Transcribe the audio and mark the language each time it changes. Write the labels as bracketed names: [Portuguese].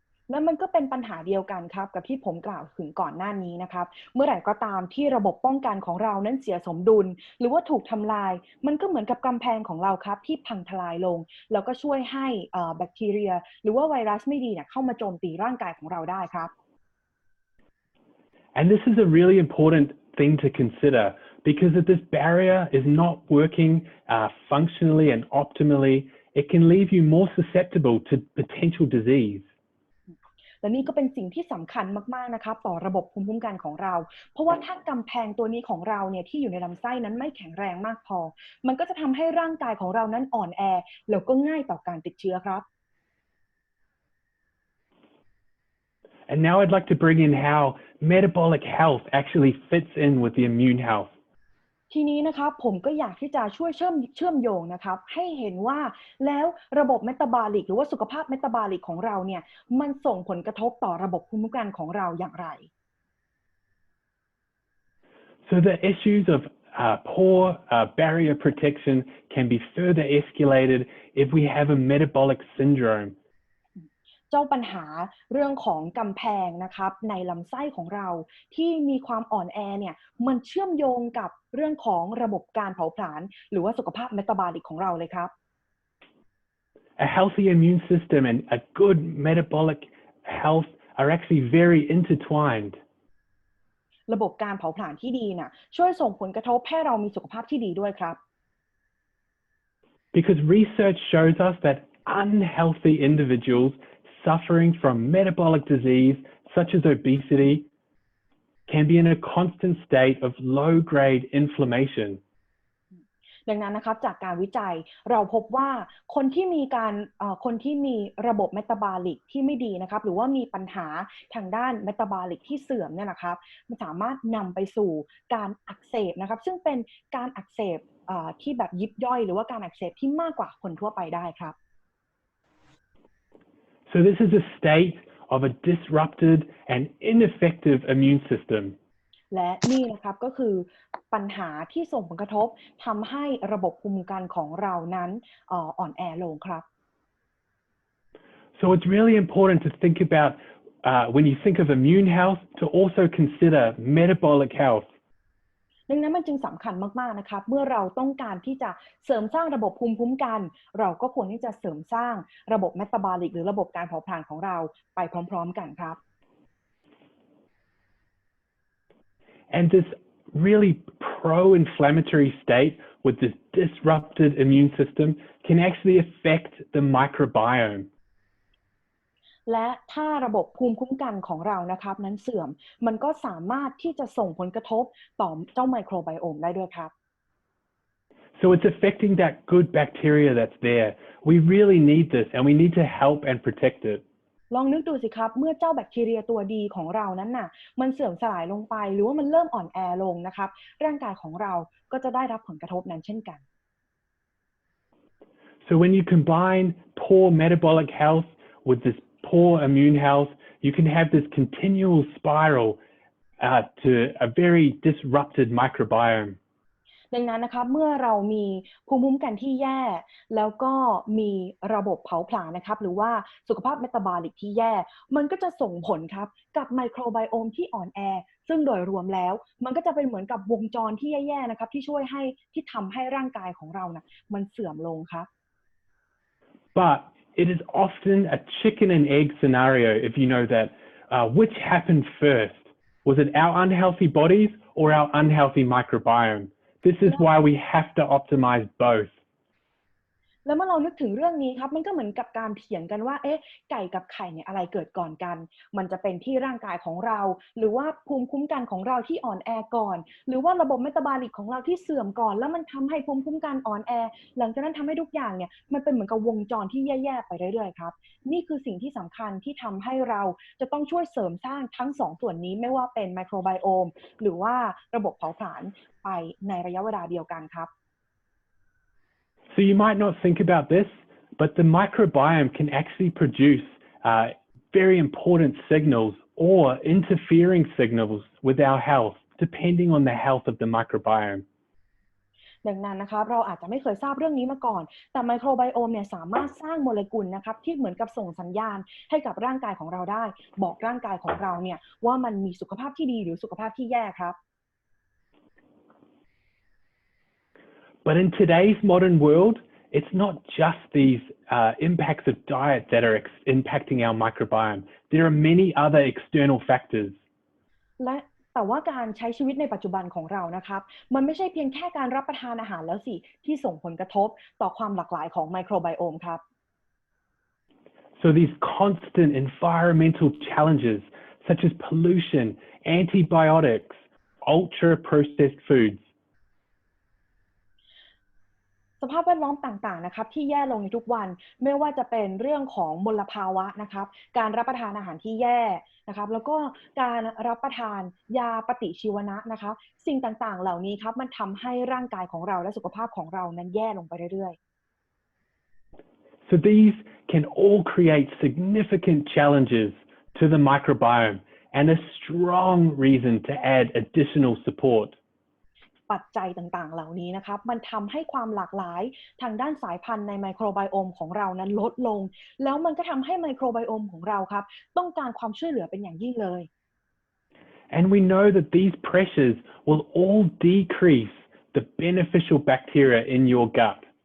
[Thai] และมันก็เป็นปัญหาเดียวกันครับกับที่ผมกล่าวถึงก่อนหน้านี้นะครับเมื่อไหร่ก็ตามที่ระบบป้องกันของเรานั้นเสียสมดุลหรือว่าถูกทำลายมันก็เหมือนกับกำแพงของเราครับที่พังทลายลงแล้วก็ช่วยให้แบคทีเรียหรือว่าไวรัสไม่ดีเนี่ยเข้ามาโจมตีร่างกายของเราได้ครับ [English] And this is a really important thing to consider because if this barrier is not working functionally and optimally, it can leave you more susceptible to potential disease. [Thai] และนี่ก็เป็นสิ่งที่สำคัญมากๆนะครับต่อระบบภูมิคุ้มกันของเราเพราะว่าถ้ากำแพงตัวนี้ของเราเนี่ยที่อยู่ในลำไส้นั้นไม่แข็งแรงมากพอมันก็จะทำให้ร่างกายของเรานั้นอ่อนแอแล้วก็ง่ายต่อการติดเชื้อครับ [English] And now I'd like to bring in how metabolic health actually fits in with the immune health. [Thai] ทีนี้นะครับผมก็อยากที่จะช่วยเชื่อมโยงนะครับให้เห็นว่าแล้วระบบเมตาบอลิกหรือว่าสุขภาพเมตาบอลิกของเราเนี่ยมันส่งผลกระทบต่อระบบภูมิคุ้มกันของเราอย่างไร [English] So the issues of poor barrier protection can be further escalated if we have a metabolic syndrome. [Thai] เจ้าปัญหาเรื่องของกำแพงนะครับในลำไส้ของเราที่มีความอ่อนแอเนี่ยมันเชื่อมโยงกับเรื่องของระบบการเผาผลาญหรือว่าสุขภาพเมตาบอลิกของเราเลยครับ [English] A healthy immune system and a good metabolic health are actually very intertwined. [Thai] ระบบการเผาผลาญที่ดีน่ะช่วยส่งผลกระทบให้เรามีสุขภาพที่ดีด้วยครับ [English] Because research shows us that unhealthy individuals suffering from metabolic disease such as obesity can be in a constant state of low-grade inflammation. [Thai] ดังนั้นนะครับจากการวิจัยเราพบว่าคนที่มีระบบเมตาบอลิกที่ไม่ดีนะครับหรือว่ามีปัญหาทางด้านเมตาบอลิกที่เสื่อมเนี่ยนะครับมันสามารถนำไปสู่การอักเสบนะครับซึ่งเป็นการอักเสบที่แบบยิบย่อยหรือว่าการอักเสบที่มากกว่าคนทั่วไปได้ครับ [English] So this is a state of a disrupted and ineffective immune system. [Thai] และนี่นะครับก็คือปัญหาที่ส่งผลกระทบทำให้ระบบภูมิคุ้มกันของเรานั้นอ่อนแอลงครับ [English] So it's really important to think about when you think of immune health to also consider metabolic health. [Thai] ดังนั้นมันจึงสำคัญมากๆนะครับเมื่อเราต้องการที่จะเสริมสร้างระบบภูมิคุ้มกันเราก็ควรที่จะเสริมสร้างระบบเมตาบอลิกหรือระบบการเผาผลาญของเราไปพร้อมๆกันครับ [English] And this really pro-inflammatory state with this disrupted immune system can actually affect the microbiome. [Thai] และถ้าระบบภูมิคุ้มกันของเรานะครับนั้นเสื่อมมันก็สามารถที่จะส่งผลกระทบต่อเจ้าไมโครไบโอมได้ด้วยครับ [English] So it's affecting that good bacteria that's there. We really need this and we need to help and protect it. [Thai] ลองนึกดูสิครับเมื่อเจ้าแบคทีเรียตัวดีของเรานั้นน่ะมันเสื่อมสลายลงไปหรือว่ามันเริ่มอ่อนแอลงนะครับร่างกายของเราก็จะได้รับผลกระทบนั้นเช่นกัน [English] So when you combine poor metabolic health with this poor immune health, you can have this continual spiral to a very disrupted microbiome. [Thai] ดังนั้นนะครับเมื่อเรามีภูมิคุ้มกันที่แย่แล้วก็มีระบบเผาผลาญนะครับหรือว่าสุขภาพเมตาบอลิกที่แย่มันก็จะส่งผลครับกับไมโครไบโอมที่อ่อนแอซึ่งโดยรวมแล้วมันก็จะเป็นเหมือนกับวงจรที่แย่ๆนะครับที่ทำให้ร่างกายของเรานะมันเสื่อมลงครับ [English] But it is often a chicken and egg scenario if you know that. Which happened first? Was it our unhealthy bodies or our unhealthy microbiome? This is why we have to optimize both. [Thai] แล้วเมื่อเรานึกถึงเรื่องนี้ครับมันก็เหมือนกับการเถียงกันว่าไก่กับไข่เนี่ยอะไรเกิดก่อนกันมันจะเป็นที่ร่างกายของเราหรือว่าภูมิคุ้มกันของเราที่อ่อนแอก่อนหรือว่าระบบเมตาบอลิกของเราที่เสื่อมก่อนแล้วมันทำให้ภูมิคุ้มกันอ่อนแอหลังจากนั้นทำให้ทุกอย่างเนี่ยมันเป็นเหมือนกับวงจรที่แย่ๆไปเรื่อยๆครับนี่คือสิ่งที่สำคัญที่ทำให้เราจะต้องช่วยเสริมสร้างทั้งสองส่วนนี้ไม่ว่าเป็นไมโครไบโอมหรือว่าระบบเผาผลาญไปในระยะเวลาเดียวกันครับ [English] So you might not think about this, but the microbiome can actually produce very important signals or interfering signals with our health, depending on the health of the microbiome. [Thai] ดังนั้นนะครับเราอาจจะไม่เคยทราบเรื่องนี้มาก่อนแต่ไมโครไบโอมเนี่ยสามารถสร้างโมเลกุลนะครับที่เหมือนกับส่งสัญญาณให้กับร่างกายของเราได้บอกร่างกายของเราเนี่ยว่ามันมีสุขภาพที่ดีหรือสุขภาพที่แย่ครับ [English] But in today's modern world, it's not just these impacts of diet that are impacting our microbiome. There are many other external factors. [Thai] แต่ว่าการใช้ชีวิตในปัจจุบันของเรานะครับมันไม่ใช่เพียงแค่การรับประทานอาหารแล้วสิที่ส่งผลกระทบต่อความหลากหลายของไมโครไบโอมครับ [English] So these constant environmental challenges such as pollution, antibiotics, ultra-processed foods, [Thai] สภาพแวดล้อมต่างๆนะครับที่แย่ลงในทุกวันไม่ว่าจะเป็นเรื่องของมลภาวะนะครับการรับประทานอาหารที่แย่นะครับแล้วก็การรับประทานยาปฏิชีวนะนะคะสิ่งต่างๆเหล่านี้ครับมันทำให้ร่างกายของเราและสุขภาพของเรานั้นแย่ลงไปเรื่อยๆ [English] So these can all create significant challenges to the microbiome and a strong reason to add additional support. [Thai] ปัจจัยต่างๆเหล่านี้นะครับมันทำให้ความหลากหลายทางด้านสายพันธุ์ในไมโครไบโอมของเรานั้นลดลงแล้วมันก็ทำให้ไมโครไบโอมของเราครับต้องการความช่วยเหลือเป็นอย่างยิ่งเลย [English] And we know that these pressures will all decrease the beneficial bacteria in your gut.